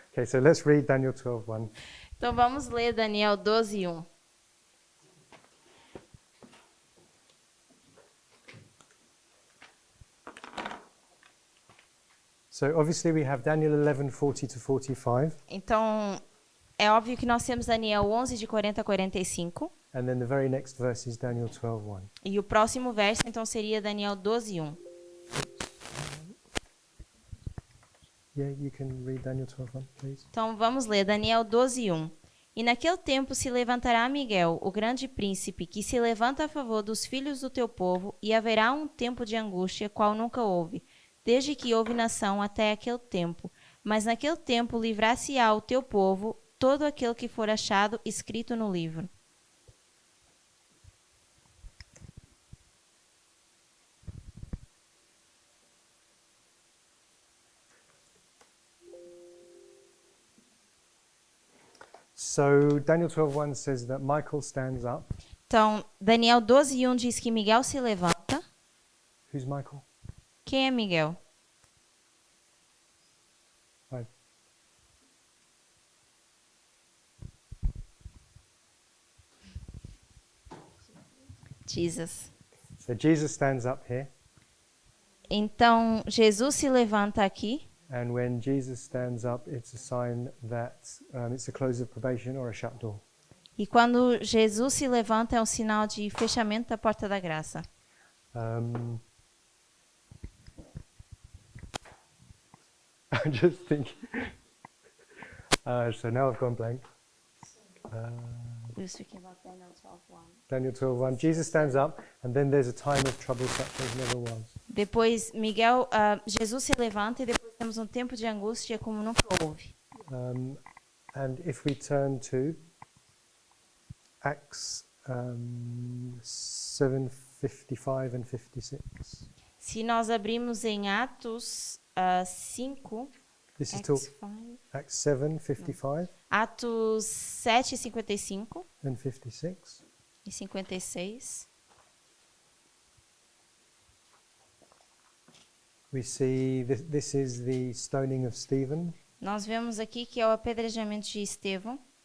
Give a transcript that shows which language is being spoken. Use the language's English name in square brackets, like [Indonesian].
[English] Okay, so let's read Daniel 12:1. [Portuguese] Então vamos ler Daniel 12:1. [English] So obviously we have Daniel 11:40 to 45, [Portuguese] Então, é óbvio que nós temos Daniel 11, de 40 a 45. [English] and then the very next verse is Daniel 12:1. [Portuguese] E o próximo verso, então, seria Daniel 12:1. [English] Yeah, you can read Daniel 12:1, please. [Portuguese] Então, vamos ler Daniel 12:1. E naquele tempo se levantará Miguel, o grande príncipe, que se levanta a favor dos filhos do teu povo, e haverá um tempo de angústia, qual nunca houve, desde que houve nação até aquele tempo. Mas naquele tempo livrar-se-á o teu povo, todo aquele que for achado escrito no livro. [English] So Daniel 12:1 says that Michael stands up. [Portuguese] Então, Daniel 12:1 diz que Miguel se levanta. [English] Who's Michael? [Portuguese] Quem é Miguel? [English] Right. [Portuguese] Jesus. [English] So Jesus stands up here, [Portuguese] Então, Jesus se levanta aqui. [English] and when Jesus stands up, it's a sign that it's a close of probation or a shut door. [Portuguese] E quando Jesus se levanta, é um sinal de fechamento da porta da graça. [English] Um, I'm just thinking. So now I've gone blank. We're speaking about Daniel 12:1. Daniel 12:1. Jesus stands up, and then there's a time of trouble such as never was. [Portuguese] Depois, Jesus se levanta e depois temos um tempo de angústia como nunca houve. [English] And if we turn to Acts 7:55 and 56, [Portuguese] Se nós abrimos em Atos 5, [English] this is Acts 5, Acts 7:55 [Portuguese] Atos 7, 55 and 56. e 56. [English] We see this is the stoning of Stephen. [Portuguese] Nós vemos aqui que é o apedrejamento de Estevão.